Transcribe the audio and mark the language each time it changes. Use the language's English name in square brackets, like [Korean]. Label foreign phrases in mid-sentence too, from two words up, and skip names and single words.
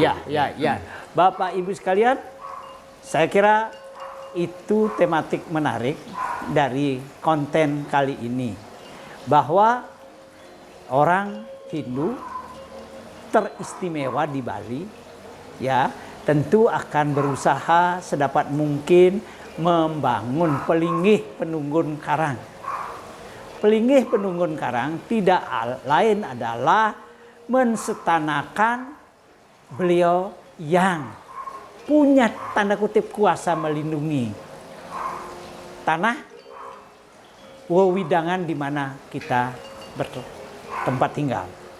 [Indonesian] Bapak Ibu sekalian, saya kira itu tematik menarik dari konten kali ini, bahwa orang Hindu teristimewa di Bali ya tentu akan berusaha sedapat mungkin membangun [Balinese] pelinggih penunggun karang. Pelinggih penunggun karang [Indonesian] tidak lain adalah mensetanakan beliau yang punya tanda kutip kuasa melindungi tanah wewidangan di mana kita bertempat tinggal.